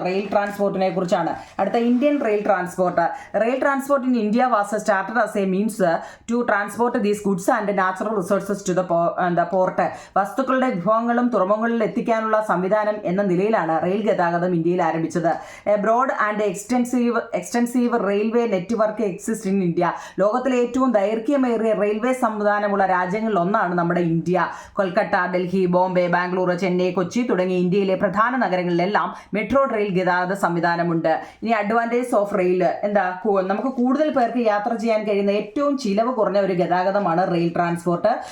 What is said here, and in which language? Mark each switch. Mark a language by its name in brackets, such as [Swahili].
[Malayalam] Rail ട്രാൻസ്പോർട്ടിനെ കുറിച്ചാണ്. അടുത്ത Indian rail transport. [English] Rail transport in India was started as a means to transport these goods and natural resources to the port. [Malayalam] വസ്തുക്കളുടെ വിഭവങ്ങളും തുറമുഖങ്ങളിൽ എത്തിക്കാനുള്ള സംവിധാനം എന്ന നിലയിലാണ് റെയിൽ ഗതാഗതം ഇന്ത്യയിൽ ആരംഭിച്ചത്. [English] A broad and extensive railway network exists in India. [Malayalam] ലോകത്തിലെ ഏറ്റവും ദൈർഘ്യമേറിയ റെയിൽവേ സംവിധാനമുള്ള രാജ്യങ്ങളിൽ ഒന്നാണ് നമ്മുടെ ഇന്ത്യ. കൊൽക്കത്ത, ഡൽഹി, ബോംബെ, ബാംഗ്ലൂർ, ചെന്നൈ, കൊച്ചി തുടങ്ങിയ ഇന്ത്യയിലെ പ്രധാന നഗരങ്ങളിലെല്ലാം മെട്രോ റെയിൽ ഗതാഗത സംവിധാനമുണ്ട്. ഇനി [English] advantage of rail [Malayalam] നമുക്ക് കൂടുതൽ പേർക്ക് യാത്ര ചെയ്യാൻ കഴിയുന്ന ഏറ്റവും ചിലവ് കുറഞ്ഞ ഒരു ഗതാഗതമാണ് റെയിൽ ട്രാൻസ്പോർട്ട്.